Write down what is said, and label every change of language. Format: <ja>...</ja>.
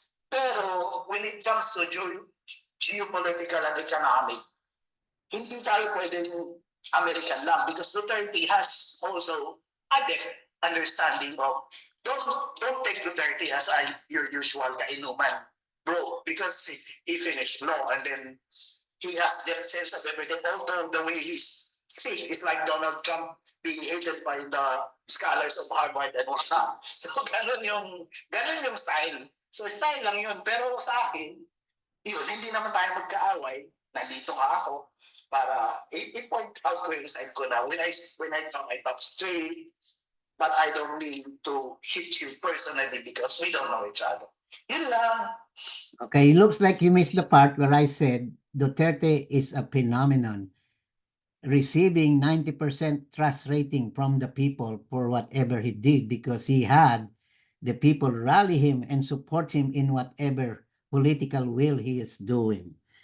<en>Pero when it comes to geopolitical and economic,</en> <tl>hindi tayo pwedeng American lang</tl> <en>because Duterte has also a depth understanding of don't take Duterte as your usual kainuman, bro, because he finished law and then he has depth sense of everything. Although the way he speaks is like Donald Trump being hated by the scholars of Harvard and whatnot.</en> <tl>So ganun yung style. So style lang yun. Pero sa akin, yun, hindi naman tayo magkaaway. Nandito nga ako para i-point out ko yung side ko na</tl> <en>when I talk, I talk straight, but I don't mean to hit you personally because we don't know each other.</en> <tl>Yun lang.</tl> <en>Okay, looks like you missed the part where I said Duterte is a phenomenon, receiving 90% trust rating from the people for whatever he did because he had the people rally him and support him in whatever political will he is doing.</en>